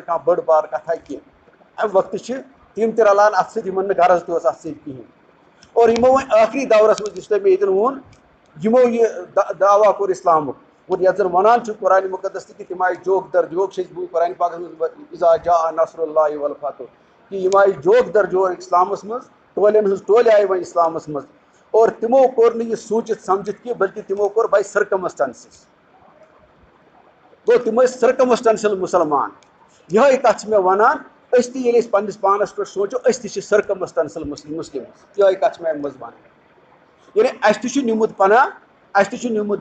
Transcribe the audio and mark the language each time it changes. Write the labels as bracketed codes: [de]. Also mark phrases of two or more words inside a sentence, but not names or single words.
[ks] کانٛہہ بٔڑ بار کتھا کینٛہہ امہِ وقتہٕ چھِ تِم تہِ رلان اتھ سۭتۍ یِمن نہٕ غرض تہِ اوس اتھ سۭتۍ کہیٖنۍ اور یِمو وۄنۍ آخری دورس منٛز یُس تۄہہِ مےٚ ییٚتٮ۪ن ووٚن یِمو یہِ دعوا کوٚر اسلامُک اور یتھ زن ونان چھُ قرآنِ مُقدس تہِ کہ تِم آیہِ جوک در جوک چھِ أسۍ قرآنِ پاکس منٛز [ar] اذا جاء نصر اللہ والفتح [ks] کہ یِم آیہِ جوک در جوک اسلامس منٛز ٹولٮ۪ن ہٕنٛز ٹولہِ آیہِ وۄنۍ اسلامس منٛز اور تِمو کوٚر نہٕ یہِ سوٗنٛچِتھ سمجھِتھ کینٛہہ بلکہِ تِمو کوٚر [en] by circumstances [ks] گوٚو تِم ٲسۍ سرکمسٹنشل مُسلمان یِہوٚے کتھ چھِ مےٚ ونان أسۍ تہِ ییٚلہِ أسۍ پننس پانس پٮ۪ٹھ سونٛچو أسۍ تہِ چھِ [en] circumstantial Muslims [ks] یِہوٚے کتھ چھِ مےٚ امہِ منٛز ونٕنۍ یعنی اسہِ تہِ چھُ نیوٗمُت پناہ اسہِ تہِ چھُ نیوٗمُت